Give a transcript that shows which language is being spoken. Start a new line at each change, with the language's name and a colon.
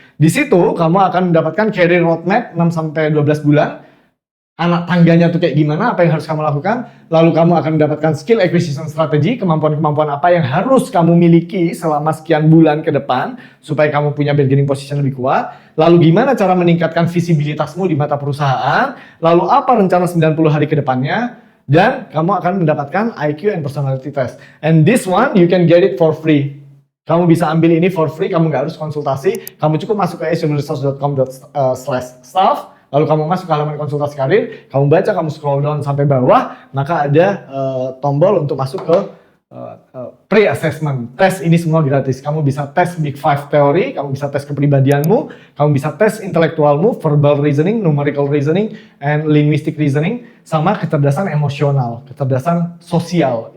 Indonesian: Di situ kamu akan mendapatkan career roadmap 6-12 bulan, anak tangganya tuh kayak gimana, apa yang harus kamu lakukan, lalu kamu akan mendapatkan skill acquisition strategy, kemampuan-kemampuan apa yang harus kamu miliki selama sekian bulan ke depan, supaya kamu punya bargaining position lebih kuat, lalu gimana cara meningkatkan visibilitasmu di mata perusahaan, lalu apa rencana 90 hari ke depannya, dan kamu akan mendapatkan IQ and personality test.
English: And this one, you can get it for free.
Indonesian: Kamu bisa ambil ini
English: for free,
Indonesian: kamu nggak harus konsultasi, kamu cukup masuk ke acehumanresource.com/staff, lalu kamu masuk ke halaman konsultasi karir, kamu baca, kamu scroll down sampai bawah, maka ada tombol untuk masuk ke pre-assessment. Tes ini semua gratis. Kamu bisa tes Big Five teori, kamu bisa tes kepribadianmu, kamu bisa tes intelektualmu, verbal reasoning, numerical reasoning, and linguistic reasoning, sama kecerdasan emosional, kecerdasan sosial.